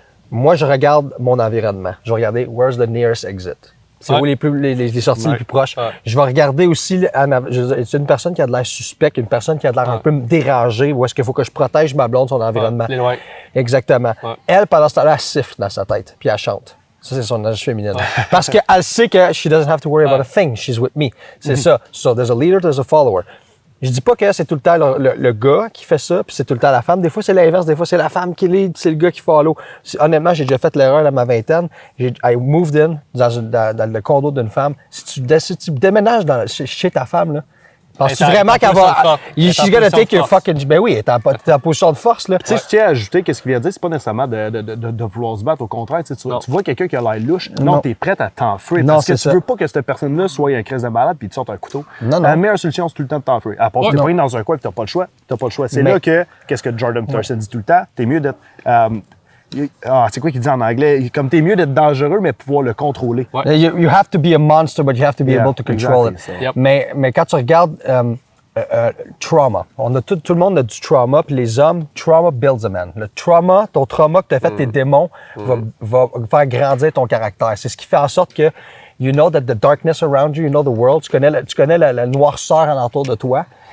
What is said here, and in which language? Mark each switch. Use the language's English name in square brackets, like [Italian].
[French] Moi, je regarde mon environnement. Je vais regarder [English] where's the nearest exit. [French] C'est où les sorties les plus proches. Ouais. Je vais regarder aussi, c'est une personne qui a de l'air suspect, une personne qui a de l'air un peu dérangée, où est-ce qu'il faut que je protège ma blonde, son environnement. Exactement. Ouais. Elle, pendant ce temps-là, elle siffle dans sa tête, puis elle chante. Ça, c'est son énergie féminine. Parce qu'elle sait que [English] she doesn't have to worry about a thing, she's with me. [French] C'est ça. [English] So, there's a leader, there's a follower. [French] Je dis pas que c'est tout le temps le gars qui fait ça, puis c'est tout le temps la femme. Des fois, c'est l'inverse. Des fois, c'est la femme qui lead, puis c'est le gars qui follow. Honnêtement, j'ai déjà fait l'erreur à ma vingtaine. [English] I moved in [French] dans le condo d'une femme. Si tu déménages chez ta femme, là, penses-tu vraiment qu'elle va... [English] She's gonna take your fucking... [French] Ben oui, elle est en position de force, là. Tu sais, je tiens à ajouter qu'est-ce qu'il vient de dire, c'est pas nécessairement de vouloir se battre. Au contraire, tu vois quelqu'un qui a l'air louche, non, t'es prête à t'enfuir. Parce que tu veux pas que cette personne-là soit un crise de malade puis tu sortes un couteau. La meilleure solution, c'est tout le temps de t'enfuir. À part que t'es pris dans un coin et t'as pas le choix. C'est là que, qu'est-ce que Jordan Peterson dit tout le temps, t'es mieux d'être... c'est quoi qu'il dit en anglais? Comme t'es mieux d'être dangereux, mais pouvoir le contrôler. Ouais. [English] You have to be a monster, but you have to be able to control it. Yep. [French] Mais quand tu regardes trauma, tout le monde a du trauma, puis les hommes, [English] trauma builds a man. [French] Le trauma, ton trauma que tu as fait, tes démons, va faire grandir ton caractère. C'est ce qui fait en sorte que [English] you know that the darkness around you, you know the world, [French] tu connais la noirceur alentour de toi.